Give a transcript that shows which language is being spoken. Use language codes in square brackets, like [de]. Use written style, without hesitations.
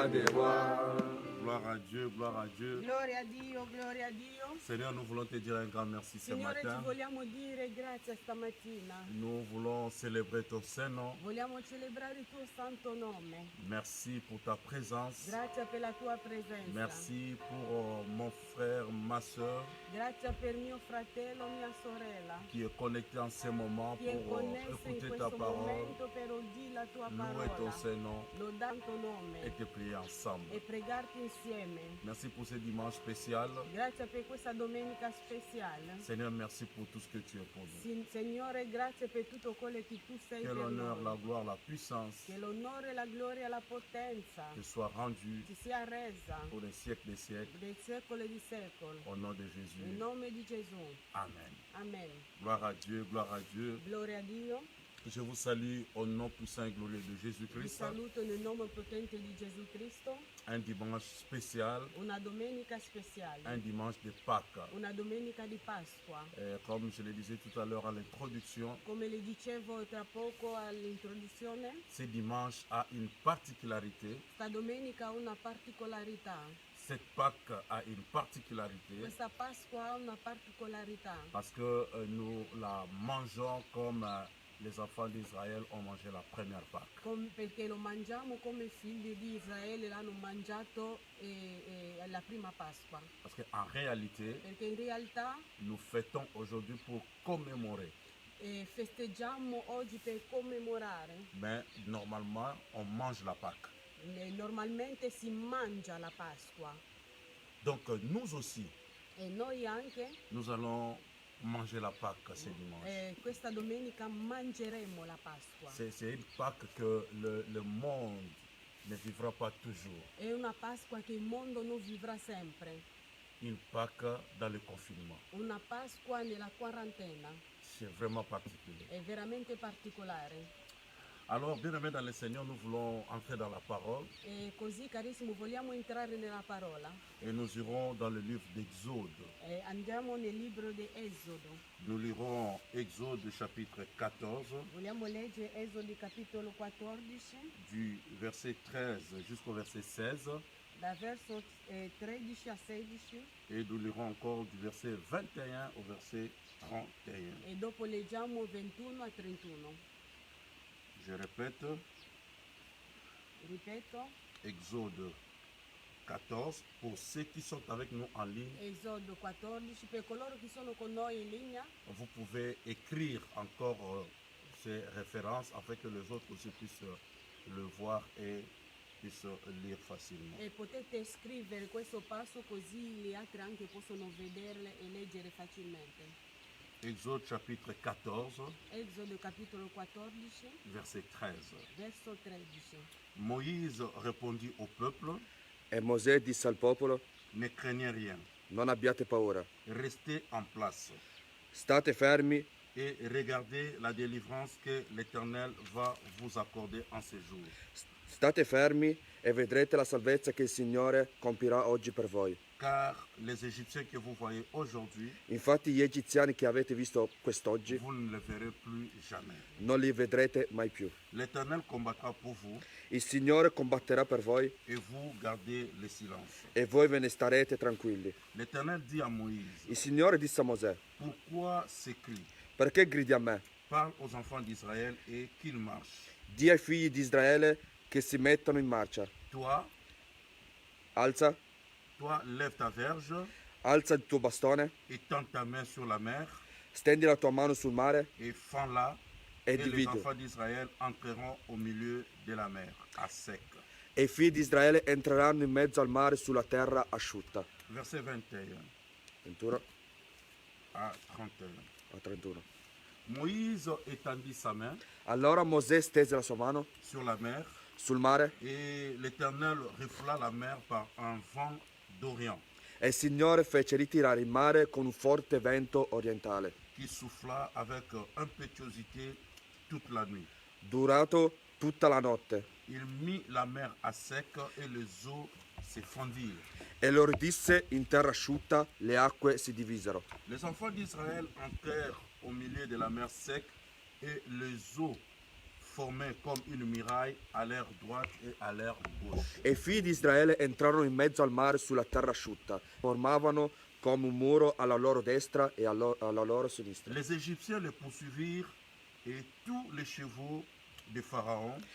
[fr] Gloire à Dieu, gloire à Dieu. [it] Gloria a Dio, gloria a Dio. [fr] Seigneur, nous voulons te dire un grand merci ce [it] Signore, ti [fr] matin. [it] vogliamo dire grazie stamattina. [fr] Nous voulons célébrer ton Saint-Nom. [it] Vogliamo celebrare il tuo santo nome. [fr] Merci pour ta présence. [it] Grazie per la tua presenza. [fr] Merci pour mon frère, ma soeur, [it] Grazie per mio fratello, mia sorella, [fr] qui est connecté en ce moment [it] che è [fr] pour [it] connesso in [fr] écouter ta [it] questo [fr] parole, [it] momento per udire la tua [fr] louer ton [it] parola, [fr] Saint-Nom [it] lodare il tuo nome [fr] et te prier ensemble. [it] e pregarti insieme. [fr] Merci pour ce dimanche spécial. [it] Grazie per questa domenica speciale. [fr] Seigneur, merci pour tout ce que tu es pour nous. [it] Signore, grazie per tutto quello che tu sei [fr] Que [it] per [fr] l'honneur, la [it] noi. [fr] gloire, la puissance [it] Che l'onore, la gloria e la potenza [fr] te soit rendue [it] ci sia resa [fr] pour les siècles des siècles. [it] dei secoli di secoli. [fr] Au nom de [it] Nel [fr] Jésus. [it] nome di Gesù. [fr] Amen. [it] Amen. [fr] Gloire à Dieu, gloire à Dieu. [it] Gloria a Dio. [fr] Je vous salue au nom puissant et glorieux de [it] Vi [fr] Jésus-Christ. [it] saluto nel nome potente di Gesù Cristo. [fr] Un dimanche spécial, [it] Una domenica speciale. [fr] un dimanche de Pâques. [it] Una domenica di Pasqua. [fr] Comme je le disais tout à l'heure à l'introduction, [it] Come le dicevo tra poco all'introduzione, [fr] ce dimanche a une particularité. [it] sta domenica ha una particolarità. [fr] Cette Pâque a une particularité [it] Questa Pasqua ha una particolarità [fr] parce que nous la mangeons comme les enfants d'Israël ont mangé la première Pâque. [it] perché lo mangiamo come figli di Israele l'hanno mangiato alla prima Pasqua. [fr] Parce qu'en réalité, [it] Perché in realtà [fr] nous fêtons aujourd'hui pour commémorer. [it] festeggiamo oggi per commemorare. [fr] Mais normalement, on mange la Pâque. [it] Normalmente si mangia la Pasqua [fr] Donc nous aussi, [it] e noi anche [fr] nous allons manger la Pâque ce dimanche. [it] questa domenica mangeremo la Pasqua. [fr] C'est une Pâque que le monde ne vivra pas toujours. [it] È una Pasqua che il mondo non vivrà sempre. [fr] Une Pâque dans le confinement. [it] Una Pasqua nella quarantena. [fr] C'est vraiment particulier. [it] È veramente particolare. [fr] Alors, bien aimés dans le Seigneur, nous voulons entrer dans la parole [it] E così, carissimo, vogliamo entrare nella parola. [fr] et nous irons dans le livre d'Exode. [it] Andiamo nel libro di Esodo. [fr] Nous lirons Exode chapitre 14 [it] Vogliamo leggere Esodi capitolo 14, [fr] du verset 13 jusqu'au verset 16 [it] da verso 13 a 16, [fr] et nous lirons encore du verset 21 au verset 31. [it] e dopo leggiamo 21 a 31. [fr] Je répète, [it] Ripeto, [fr] Exode 14 pour ceux qui sont avec nous en ligne. [it] Esodo 14, per coloro che sono con noi in linea, [fr] Vous pouvez écrire encore ces références afin que les autres aussi puissent le voir et puissent lire facilement. [it] e potete scrivere questo passo così gli altri anche possono vederle e leggere facilmente. [fr] Exode chapitre 14, [it] Esodo capitolo 14, [fr] verset 13. [it] verso 13. [fr] Moïse répondit au peuple, [it] E Mosè disse al popolo: [fr] ne craignez rien, [it] non abbiate paura, [fr] restez en place [it] state fermi [fr] et regardez la délivrance que l'Éternel va vous accorder en ce jour. [it] state fermi e vedrete la salvezza che il Signore compirà oggi per voi. [fr] Car les Égyptiens que vous voyez aujourd'hui, [it] Infatti gli egiziani che avete visto quest'oggi [fr] vous ne les verrez plus jamais. [it] non li vedrete mai più. [fr] L'Éternel combattra pour vous [it] Il Signore combatterà per voi [fr] et vous gardez le silence. [it] e voi ve ne starete tranquilli. [fr] L'Éternel dit à Moïse, [it] Il Signore disse a Mosè: [fr] pourquoi ces cris? [it] perché gridi a me? [fr] Parle aux enfants d'Israël et qu'ils marchent. [it] Di ai figli di Israele che si mettano in marcia. [fr] Toi, [it] Alza, [fr] lève ta verge [it] alza il tuo bastone, [fr] et tends ta main sur la mer [it] stendi la tua mano sul mare [fr] et fends-la [it] e [fr] et les [it] dividi. [fr] enfants d'Israël entreront au milieu de la mer, à sec. [it] E i figli di Israele entreranno in mezzo al mare sulla terra asciutta. [fr] Verset 21 [it] 21 [fr] à 31. [it] a 31. [fr] Moïse étendit sa main [it] Allora Mosè stese la sua mano [fr] sur la mer [it] sul mare [fr] et l'Éternel refoula la mer par un vent d'Orient [it] e il Signore fece ritirare il mare con un forte vento orientale, [fr] qui souffla avec impétuosité toute la nuit. [it] durato tutta la notte, [fr] Il mit la mer à sec et les eaux se fondirent. [it] e lo ridisse in terra asciutta, le acque si divisero. [fr] Les enfants d'Israël entrèrent au milieu de la mer sec et les eaux formées comme une muraille à l'air droite et à l'air gauche. [it] E i figli di Israele entrarono in mezzo al mare sulla terra asciutta, formavano come un muro alla loro destra e alla loro sinistra. [fr] Les Égyptiens les poursuivirent et tous les chevaux de Pharaon,